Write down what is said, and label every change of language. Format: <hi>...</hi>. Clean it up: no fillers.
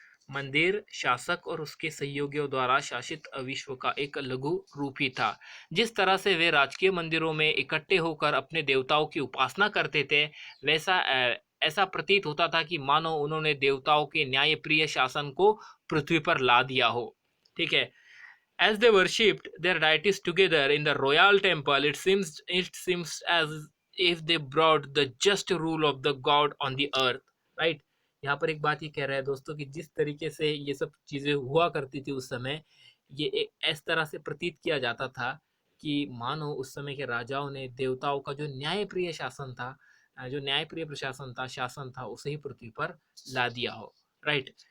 <hi>मंदिर शासक और उसके सहयोगियों द्वारा शासित विश्व का एक लघु रूप ही था। जिस तरह से वे राजकीय मंदिरों में इकट्ठे होकर अपने देवताओं की उपासना करते थे, वैसा ऐसा प्रतीत होता था कि मानो उन्होंने देवताओं के न्यायप्रिय शासन को पृथ्वी पर ला दिया हो। ठीक है।</hi> <en>As they worshipped their deities together in the royal temple, it seems as if they brought the just rule of the God on the earth. Right?</en> <hi>यहाँ पर एक बात ये कह रहा है दोस्तों कि जिस तरीके से ये सब चीजें हुआ करती थी उस समय, ये एक इस तरह से प्रतीत किया जाता था कि मानो उस समय के राजाओं ने देवताओं का जो न्यायप्रिय शासन था, जो न्यायप्रिय प्रशासन था, शासन था, उसे ही पृथ्वी पर ला दिया हो। राइट।</hi>